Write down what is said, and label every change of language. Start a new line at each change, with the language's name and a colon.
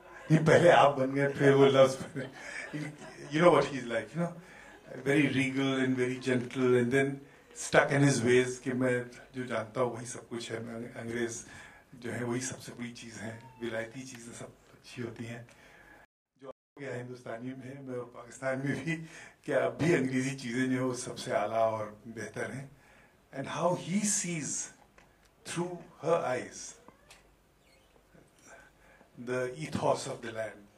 Hindi: ये पहले आप बन गए फिर वो लफ्ज बने.
English: You know what he's like, you know, very regal and very gentle, and then stuck in his ways
Hindi: कि मैं जो जानता हूँ वही सब कुछ है. मैं अंग्रेज जो है वही सबसे बड़ी चीज़ है. विलायती चीज़ें सब अच्छी होती हैं. जो क्या हिंदुस्तानी में मैं और पाकिस्तान में भी क्या अब भी अंग्रेजी चीज़ें जो है वो सबसे आला और बेहतर हैं.
English: And how he sees through her eyes the ethos of the land.